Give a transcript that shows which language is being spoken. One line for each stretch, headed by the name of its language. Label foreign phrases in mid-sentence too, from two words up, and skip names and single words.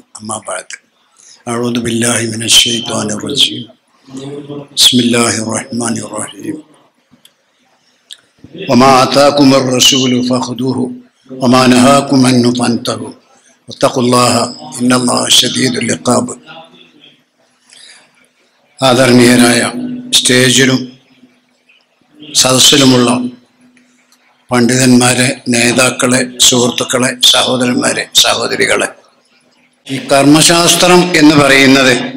Arabic: أما بعد، أعوذ بالله من الشيطان الرجيم. بسم الله الرحمن الرحيم. وما آتاكم الرسول فخذوه وما نهاكم عنه فانتهوا واتقوا الله إن الله شديد العقاب.
Malayalam: ആദരണീയരായ സ്റ്റേജിലും സദസ്സിലുമുള്ള പണ്ഡിതന്മാരെ, നേതാക്കളെ, സുഹൃത്തുക്കളെ, സഹോദരന്മാരെ, സഹോദരികളെ, ഈ കർമ്മശാസ്ത്രം എന്ന് പറയുന്നത്